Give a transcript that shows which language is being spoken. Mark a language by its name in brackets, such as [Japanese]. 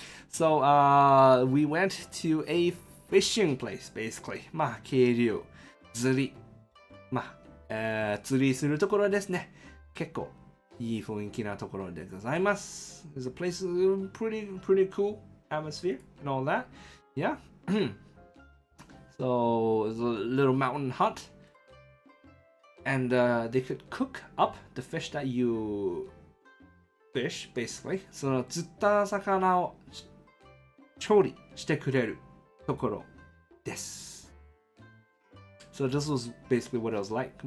[English] So, we went to a fishing place, basically. [Japanese] まあ、渓流、釣り。まあ、釣りするところですね。結構いい雰囲気なところでございます。 [English] There's a place, pretty cool atmosphere and all that. Yeah. So, there's a little mountain hut. And they could cook up the fish that you fish, basically. [Japanese] その釣った魚を調理してくれるところです。 [English] So this was basically what it was like.